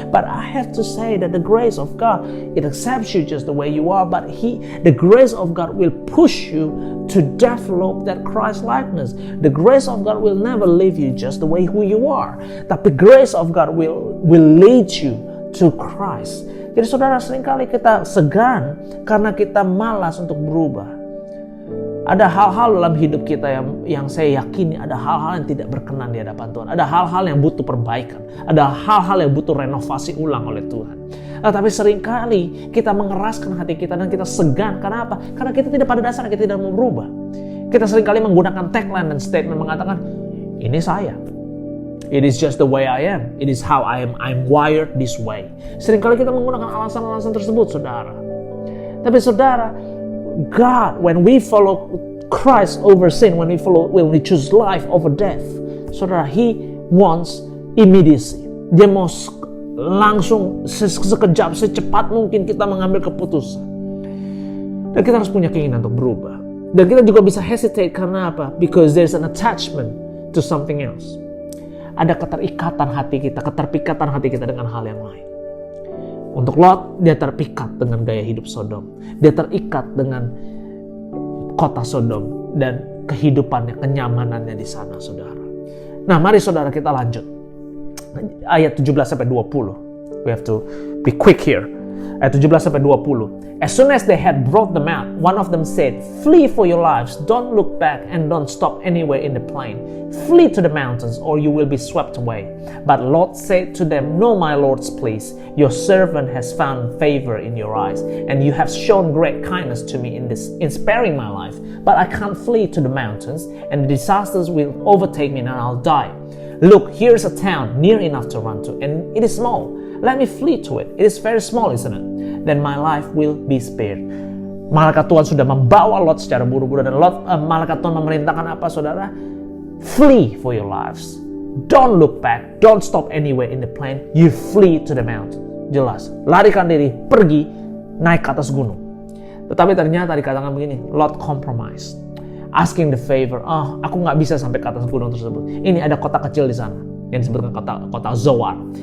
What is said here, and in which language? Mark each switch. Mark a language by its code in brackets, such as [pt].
[en] But I have to say that the grace of God, it accepts you just the way you are, but the grace of God will push you to develop that Christ likeness. The grace of God will never leave you just the way who you are. Tapi grace of God will lead you to Christ. [id] Jadi saudara, seringkali kita segan karena kita malas untuk berubah. Ada hal-hal dalam hidup kita yang saya yakini ada hal-hal yang tidak berkenan di hadapan Tuhan. Ada hal-hal yang butuh perbaikan. Ada hal-hal yang butuh renovasi ulang oleh Tuhan. Tapi seringkali kita mengeraskan hati kita dan kita segan. Kenapa? Karena kita tidak pada dasarnya kita tidak mau berubah. Kita seringkali menggunakan tagline dan statement mengatakan, ini saya. [en] It is just the way I am. It is how I am. I'm wired this way. [id] Seringkali kita menggunakan alasan-alasan tersebut, saudara. Tapi saudara, [en] God, when we follow Christ over sin, when we choose life over death, saudara, He wants immediacy. [id] Dia mau langsung sekejap, secepat mungkin kita mengambil keputusan. Dan kita harus punya keinginan untuk berubah. Dan kita juga bisa hesitate karena apa? [en] Because there's an attachment to something else. [id] Ada keterpikatan hati kita dengan hal yang lain. Untuk Lot, dia terpikat dengan gaya hidup Sodom. Dia terikat dengan kota Sodom dan kehidupannya, kenyamanannya di sana, saudara. Nah, mari saudara kita lanjut. Ayat 17-20. [en] We have to be quick here. [id] Ayat 17-20. [en] As soon as they had brought them out, one of them said, "Flee for your lives, don't look back and don't stop anywhere in the plain. Flee to the mountains or you will be swept away." But Lot said to them, "No, my lords, please. Your servant has found favor in your eyes, and you have shown great kindness to me in sparing my life. But I can't flee to the mountains, and the disasters will overtake me and I'll die. Look, here's a town near enough to run to, and it is small. Let me flee to it. It is very small, isn't it? Then my life will be spared." [id] Malaikat Tuhan sudah membawa Lot secara buru-buru, dan malaikat Tuhan memerintahkan apa, saudara? [en] Flee for your lives. Don't look back. Don't stop anywhere in the plain. You flee to the mountain. [id] jelas. Larikan diri, pergi, naik ke atas gunung. Tetapi ternyata dikatakan begini, Lot compromise. [en] Asking the favor, [id] aku nggak bisa sampai ke atas gunung tersebut. Ini ada kota kecil di sana, yang disebutkan kota Zoar.